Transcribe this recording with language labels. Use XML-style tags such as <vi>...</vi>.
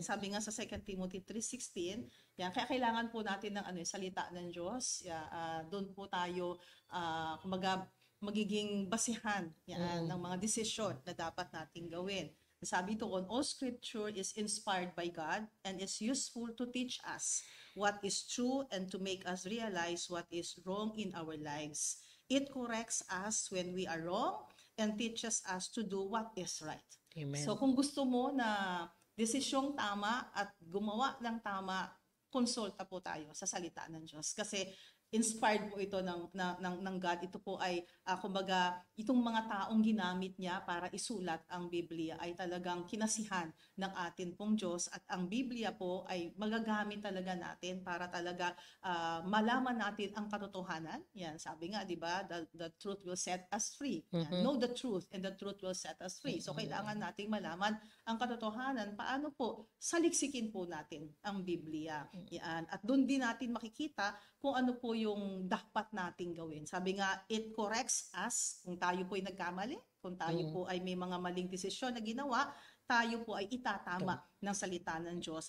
<tl>Sabi nga sa 2 Timothy 3:16, yan, kaya kailangan po natin ng salita ng Diyos. Doon po tayo, kumbaga, magiging basihan ng mga desisyon na dapat nating gawin. Sabi doon,</tl> <en>all scripture is inspired by God and is useful to teach us what is true and to make us realize what is wrong in our lives. It corrects us when we are wrong and teaches us to do what is right. Amen.</en> <tl>So kung gusto mo na desisyong tama at gumawa ng tama, konsulta po tayo sa salita ng Diyos. Kasi inspired po ito ng God. Ito po ay, kumbaga, itong mga taong ginamit niya para isulat ang Biblia ay talagang kinasihan ng atin pong Diyos. At ang Biblia po ay magagamit talaga natin para talaga malaman natin ang katotohanan. Yan, sabi nga, di ba,</tl> <en>the truth will set us free. Yan, know the truth and the truth will set us free.</en> <tl>So, kailangan nating malaman ang katotohanan. Paano po? Saliksikin po natin ang Biblia. Yan. At doon din natin makikita kung ano po yung dapat nating gawin. Sabi nga,</tl> <en>it corrects us</en> <tl>kung tayo po ay nagkamali, kung tayo po ay may mga maling desisyon na ginawa, tayo po ay itatama ng salita ng Diyos.</tl>